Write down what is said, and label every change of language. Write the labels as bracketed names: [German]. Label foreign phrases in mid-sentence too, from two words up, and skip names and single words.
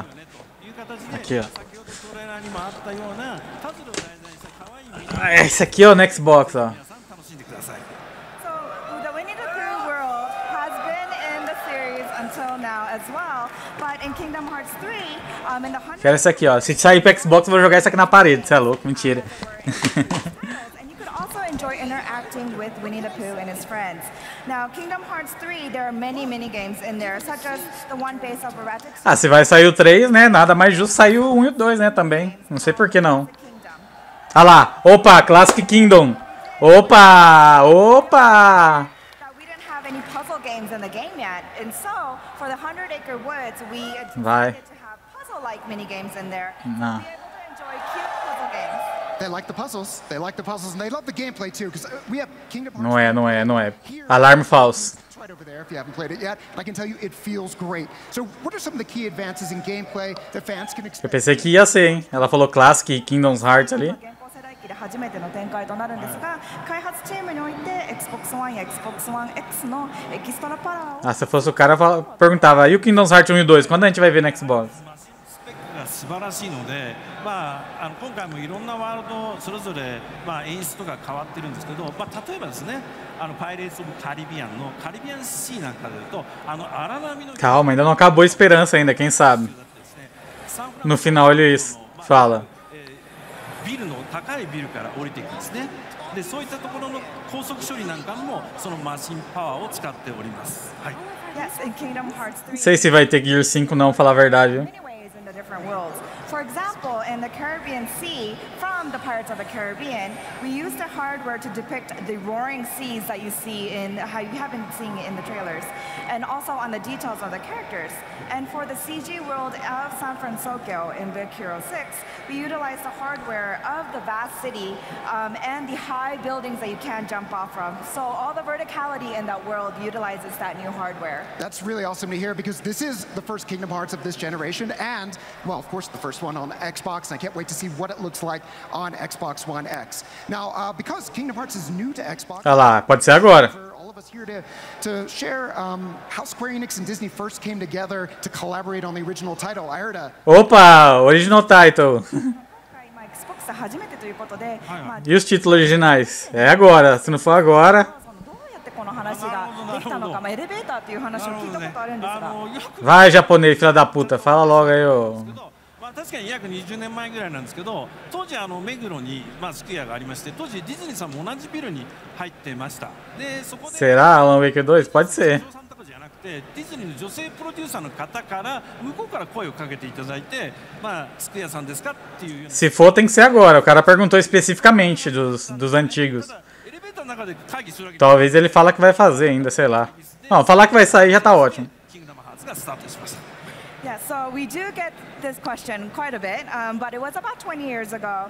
[Portuguese] Aqui, ó. Esse aqui, ó, no Xbox, ó. Quero esse aqui, ó. Se sair pro Xbox, eu vou jogar isso aqui na parede. Você é louco? Mentira. [English] Enjoy interacting with Winnie the Pooh and his friends. Now, Kingdom Hearts 3, there are many games in there, such as the one based off erratic. [Portuguese] Ah, se vai sair o 3, né? Nada mais justo sair o 1 e o 2, né? Também. Não sei por que não. Ah lá. Opa, Classic Kingdom. Opa! Opa! [English] We didn't have any puzzle games in the game yet, and so for the 100 Acre Woods, we [Portuguese] Vai. [English] decided to have puzzle-like mini games in there. [Portuguese] Não. [English] They like the puzzles. They like the puzzles, and they love the gameplay too. Because we have Kingdom Hearts. [Portuguese] Não é. Alarme falso. [English] It's right over there if you haven't played it yet. I can tell you it feels great. So, what are some of the key advances in gameplay that fans can expect? [Portuguese] Eu pensei que ia ser, hein? Ela falou Classic e Kingdom Hearts ali. Ah, se fosse o cara, perguntava, e o Kingdom Hearts 1 e 2? Quando a gente vai ver no Xbox? [Japanese] 素晴らしいので、今回もいろんなワールドそれぞれ演出とか変わってるんですけど、例えばですね、パイレーツ・オブ・カリビアンのカリビアンシーなんかでいうと、荒波の [Portuguese] Calma, ainda não acabou a esperança ainda, quem sabe? No final ele fala. [Japanese] ビルの高いビルから降りていくんですね。で、そういったところの高速処理なんかもそのマシンパワーを使っております。はい。 [Portuguese] Não sei se vai ter Gear 5 não, falar a verdade, viu? [English] Different worlds. For example, in the Caribbean Sea, from the Pirates of the Caribbean, we used the hardware to depict the roaring seas that you see in how you have been seeing it in the trailers, and also on the details of the characters. And for the CG world of San Francisco in Big Hero 6, we utilized the hardware of the vast city and the high buildings that you can't jump off from. So all the verticality in that world utilizes that new hardware. That's really awesome to hear because this is the first Kingdom Hearts of this generation and, well, of course, the first one on Xbox, and I can't wait to see what it looks like on Xbox One X. Now, because Kingdom Hearts is new to Xbox... [Portuguese] Olha lá, pode ser agora. [English] Here to share how Square Enix and Disney first came together to collaborate on the original title. I heard a... Opa, original title. [Portuguese] E os títulos originais? É agora, se não for agora... Vai, japonês, filha da puta, fala logo aí, ô. [Japanese] 確かに約20年前ぐらいなんですけど、当時目黒にスクエアがありまして、当時ディズニーさんも同じビルに入ってました。で、そこで [Portuguese] Será Alan Wake 2? Pode ser. [Japanese] ディズニーの女性プロデューサーの方から向こうから声をかけていただいて、スクエアさんですかっていう。 [Portuguese] Se for, tem que ser agora. O cara perguntou especificamente dos antigos. Talvez ele fala que vai fazer ainda, sei lá. Não, falar que vai sair já tá ótimo. [English] Yeah, so we do get this question quite a bit, but it was about 20 years ago.